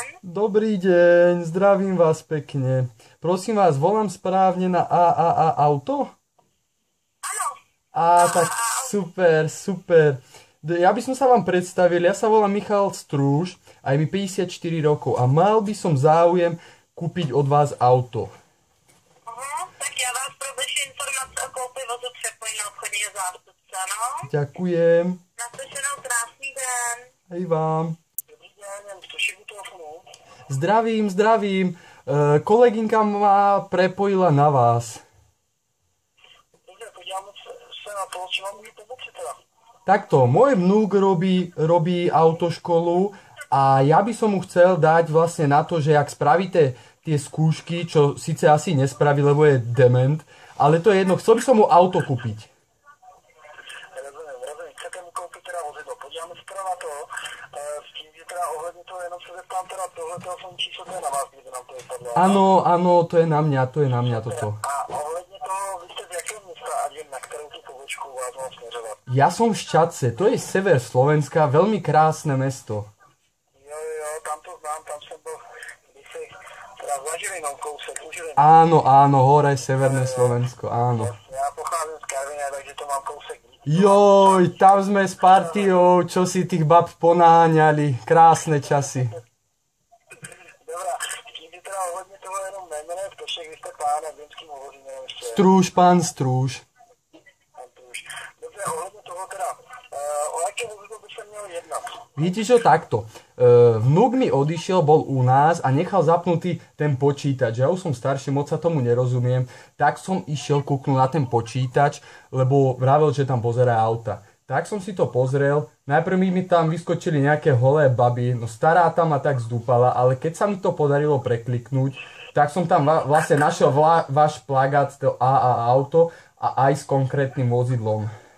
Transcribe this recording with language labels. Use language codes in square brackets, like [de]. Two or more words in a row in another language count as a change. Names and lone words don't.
[sk] Dobrý deň, zdravím vás pekne. Prosím vás, volám správne na AAA Auto? Áno. Tak super. Ja by som sa vám predstavil, ja sa volám Michal Strúž a je mi 54 rokov a mal by som záujem kúpiť od vás auto. [cs] Tak [sk] ja vás poproším [cs] informace o koupi vozu přepojí na obchodního zástupce, no. [sk] Ďakujem. [cs] Naslyšenou, krásný den. [sk] Hej vám. [cs] Dobrý den, prosím u telefonu. [sk] Zdravím. Kolegynka ma prepojila na vás. [cs] Dobře, podíváme se na to, či vám můžu pomoci teda. [sk] Takto, môj vnúk robí autoškolu a ja by som mu chcel dať vlastne na to, že ak spravíte tie skúšky, čo síce asi nespraví, lebo je dement, ale to je jedno, chcel by som mu auto kúpiť. [cs] Rozumím, chcete mu koupit teda vozidlo, podíváme se teda na to, s tím, že teda ohledně toho, jenom se zeptám teda tohle telefonní číslo, to je na vás, kdyby nám to vypadlo. [sk] Áno, to je na mňa toto. [cs] A ohledně toho, vy jste z jakého města a na kterou tu pobočku vás mám směřovat? [sk] Ja som z Šťadce, to je sever Slovenska, veľmi krásne mesto. [cs] Jo, tam to znám, tam jsem byl kdysi teda za Žilinou kousek, u Žiliny. [sk] Áno, hore, severné Slovensko, áno. [cs] Já pocházím z Karviné, takže to mám kousek. [sk] Joj, tam sme s partiou, čo si tých bab ponáňali, krásne časy. [cs] Dobrá, tím, že teda ohledně toho jenom nejmenuje Ptošek, vy jste pánem Vínským uvozím, nevím ještě. [sk] Pán Strúž. [cs] Dobře, ohledně toho teda, o jaké vozidlo by se mělo jednat? [sk] Viete čo, takto. Vnúk mi odišiel, bol u nás a nechal zapnutý ten počítač. Ja už som starší, moc sa tomu nerozumiem. Tak som išiel kúknúť na ten počítač, lebo vravel, že tam pozerá auta. Tak som si to pozrel. Najprv mi tam vyskočili nejaké holé baby. No stará tam ma tak zdúpala, ale keď sa mi to podarilo prekliknúť, tak som tam vlastne našiel váš plagát to AA Auto a aj s konkrétnym vozidlom.